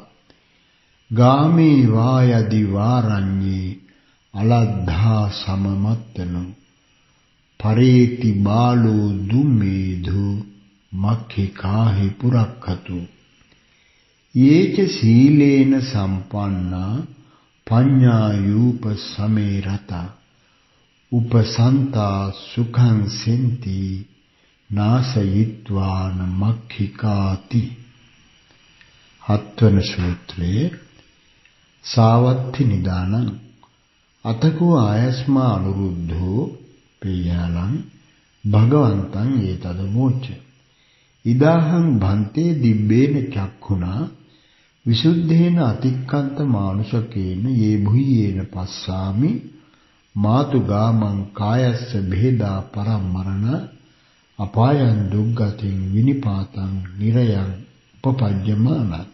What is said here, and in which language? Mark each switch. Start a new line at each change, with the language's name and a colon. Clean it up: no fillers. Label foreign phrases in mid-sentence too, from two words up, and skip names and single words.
Pali: ගාමේ වායදි වාරඤ්ඤේ අලද්ධා සමමත්තනෝ පරේති බාලෝ දුම්මේධු මක්ඛිකාහි පුරක්ඛතු. යේච සීලේන සම්පන්නා පඤ්ඤායූප සමේරතා උපසන්තා සුඛං සෙන්ති නාසයිත්වාන මක්ඛිකාති.
Sinhala: හත්වන සූත්‍රයේ
Pali: සාවත්ති නිදානං අතකෝ ආයස්මා අනුරුද්ධෝ පේයාලං භගවන්තං ඒතදමෝච. ඉදාහං භන්තේ දිබ්බේන චක්ඛුනා විසුද්ධේන අතික්කන්ත මානුෂකේන යේ භුයේන පස්සාමි මාතුගාමං කායස්ස බෙහෙදා පරම්මරණ අපායන් දුක්ගතින් විනිපාතං නිරයං උපපජ්ජමාන.